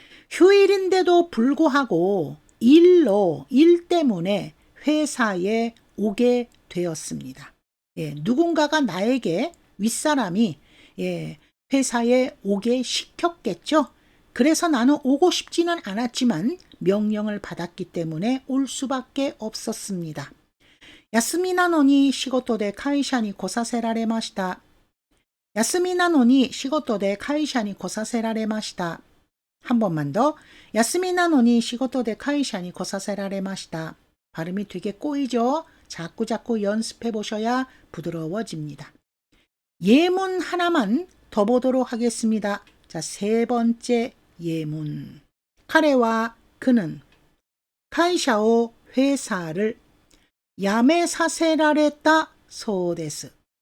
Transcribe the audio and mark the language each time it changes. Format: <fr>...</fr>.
<ko>휴일인데도 불구하고 일로, 일 때문에 회사에 오게 되었습니다. 예, 누군가가 나에게 윗사람이 회사에 오게 시켰겠죠. 그래서 나는 오고 싶지는 않았지만 명령을 받았기 때문에 올 수밖에 없었습니다.</ko> <ja>야스미なのに仕事で会社に来させられました. 야스미なのに仕事で会社に来させられました.</ja> <ko>한 번만 더.</ko> <ja>야스미なのに仕事で会社に来させられました.</ja> <ko>발음이 되게 꼬이죠? 자꾸 연습해 보셔야 부드러워집니다. 예문 하나만 더 보도록 하겠습니다. 자, 세 번째 예문.</ko> <ja>카레와</ja> <ko>그는</ko> <ja>카이샤오</ja> <ko>회사를</ko> <ja>야메 사세라레타 소데스.</ja>